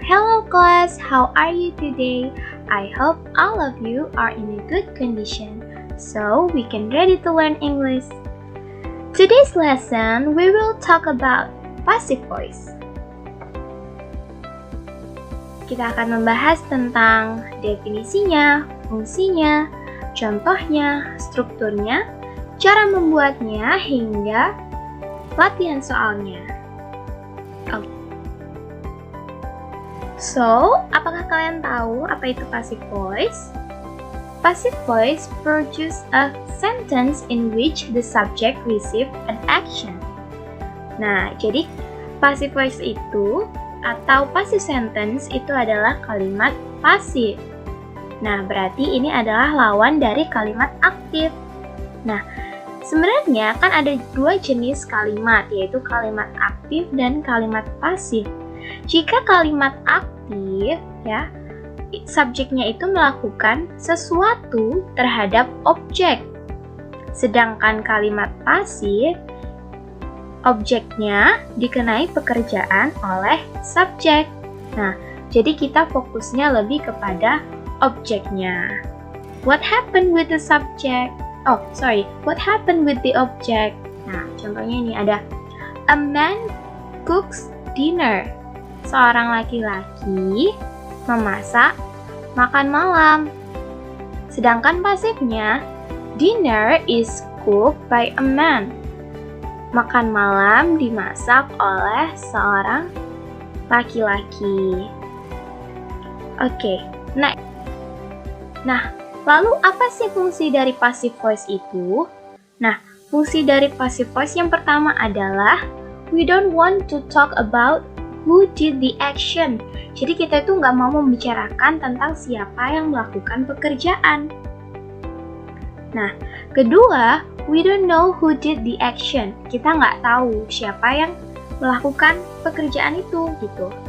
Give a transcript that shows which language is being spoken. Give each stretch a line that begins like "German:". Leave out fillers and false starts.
English: Hello class, how are you today? I hope all of you are in a good condition, so we can ready to learn English. Today's lesson, we will talk about passive voice.
Indonesian: Kita akan membahas tentang definisinya, fungsinya, contohnya, strukturnya, cara membuatnya, hingga latihan soalnya. So, apakah kalian tahu apa itu passive voice?
English: Passive voice produce a sentence in which the subject receive an action.
Indonesian: Nah, jadi passive voice itu atau passive sentence itu adalah kalimat pasif. Nah, berarti ini adalah lawan dari kalimat aktif. Nah, sebenarnya kan ada dua jenis kalimat, yaitu kalimat aktif dan kalimat pasif. Jika kalimat aktif, ya, subjeknya itu melakukan sesuatu terhadap objek. Sedangkan kalimat pasif, objeknya dikenai pekerjaan oleh subjek. Nah, jadi kita fokusnya lebih kepada objeknya.
English: What happened with the subject? What happened with the object?
Indonesian: Nah, contohnya ini ada
English: a man cooks dinner.
Indonesian: Seorang laki-laki memasak makan malam. Sedangkan pasifnya,
English: dinner is cooked by a man.
Indonesian: Makan malam dimasak oleh seorang laki-laki. Oke, Nah, lalu apa sih fungsi dari passive voice itu? Nah, fungsi dari passive voice yang pertama adalah
English: we don't want to talk about who did the action.
Indonesian: Jadi kita itu nggak mau membicarakan tentang siapa yang melakukan pekerjaan. Nah, kedua,
English: we don't know who did the action.
Indonesian: Kita nggak tahu siapa yang melakukan pekerjaan itu, gitu.